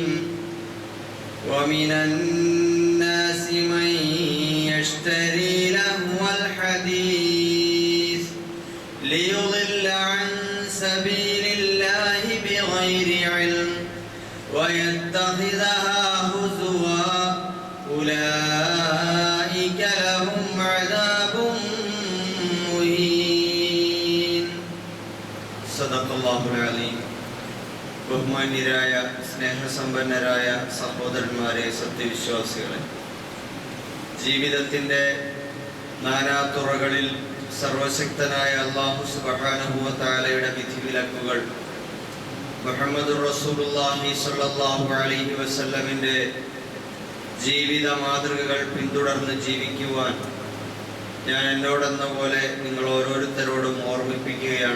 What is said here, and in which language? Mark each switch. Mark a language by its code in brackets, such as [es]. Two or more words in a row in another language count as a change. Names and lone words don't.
[ar] ومن الناس من يشتري لهو الحديث ليضل عن سبيل الله بغير علم ويتخذها هزوا أولئك لهم عذاب مهين. صدق الله العظيم. [ml] ബഹുമാന്യരായ സ്നേഹസമ്പന്നരായ സഹോദരന്മാരെ, സത്യവിശ്വാസികളെ, ജീവിതത്തിൻ്റെ നാനാതുറകളിൽ സർവശക്തനായ അല്ലാഹു [ar] سبحانه وتعالى [ml] വിധിവിലക്കുകൾ, [ar] محمد رسول الله صلى الله عليه وسلم [ml] ജീവിത മാതൃകകൾ പിന്തുടർന്ന് ജീവിക്കുവാൻ ഞാൻ എന്നോടെന്ന പോലെ നിങ്ങൾ ഓരോരുത്തരോടും ഓർമ്മിപ്പിക്കുകയാണ്.